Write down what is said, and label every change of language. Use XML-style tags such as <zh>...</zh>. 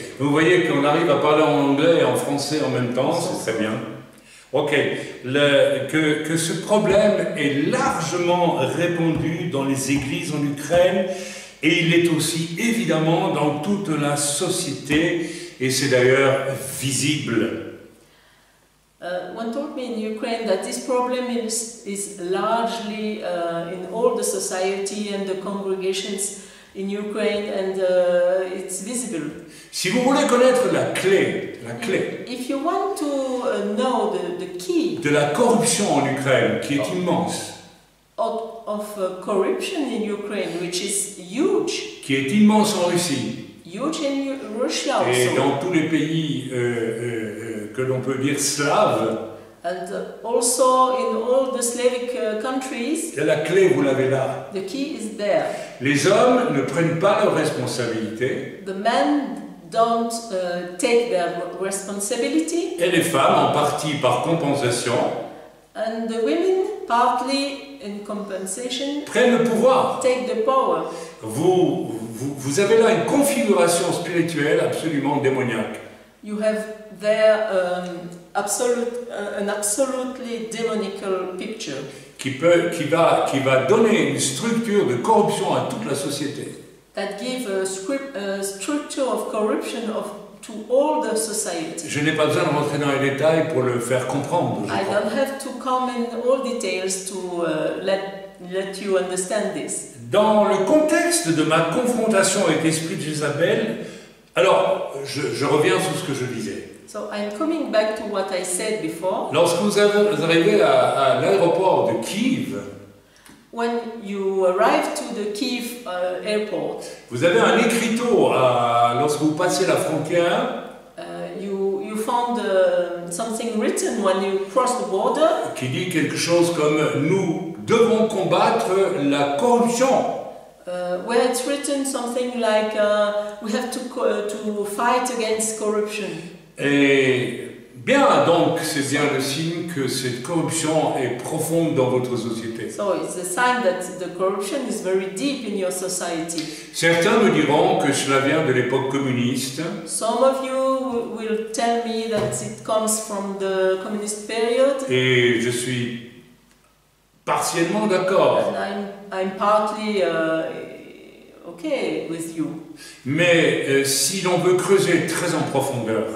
<fr>Vous voyez qu'on arrive à parler en anglais et en français en même temps, c'est très bien. Ok. Que ce problème est largement répandu dans les églises en Ukraine et il est aussi évidemment dans toute la société et c'est d'ailleurs visible.</fr> <en>One told me in Ukraine that this problem is largely in all the society and the congregations in Ukraine, and it's visible.</en> <fr>Si vous voulez connaître la clé</fr> <en>If you want to know the key</en> <fr>de la corruption en Ukraine, qui est immense,</fr> <en>of corruption in Ukraine, which is huge,</en> <fr>qui est immense en Russie,</fr> <en>huge in Russia</en> <fr>et</fr> <en>also,</en> <fr>dans tous les pays que l'on peut dire slaves,</fr> <en>and also in all the Slavic countries,</en> <fr>la clé, vous l'avez là.</fr> <en>the key is there.</en> <fr>Les hommes ne prennent pas leurs responsabilités,</fr> <en>The men don't take their responsibility,</en> <fr>et les femmes, en partie par compensation,</fr> <en>and the women, partly in compensation,</en> <fr>prennent le pouvoir.</fr> <en>take the power.</en> <fr>Vous avez là une configuration spirituelle absolument démoniaque.</fr> <en>You have there an absolutely demonical picture</en> <fr>Qui va donner une structure de corruption à toute la société.</fr> <en>that give a structure of corruption to all the society.</en> <fr>Je n'ai pas besoin de rentrer dans les détails pour le faire comprendre. Je</fr> <en>I</en> <fr>crois.</fr> <en>don't have to come in all details to let you understand this.</en> <fr>Dans le contexte de ma confrontation avec l'esprit de Jézabel, alors je reviens sur ce que je disais.</fr> <en>So I'm coming back to what I said before.</en> <fr>Lorsque vous arrivez à l'aéroport de Kiev,</fr> <en>When you arrive to the Kiev airport,</en> <fr>vous avez un écriteau lorsque vous passez la frontière</fr> <en>you found something written when you cross the border.</en> <fr>qui dit quelque chose comme « Nous devons combattre la corruption ».</fr> <en>Where it's written something like we have to fight against corruption.</en> <fr>Et bien, donc, c'est bien le signe que cette corruption est profonde dans votre société.</fr> <en>So it's a sign that the corruption is very deep in your society.</en> <fr>Certains me diront que cela vient de l'époque communiste.</fr> <en>Some of you will tell me that it comes from the communist period,</en> <fr>Et je suis partiellement d'accord.</fr> <en>and I'm partly okay with you.</en> <fr>Mais si l'on veut creuser très en profondeur,</fr>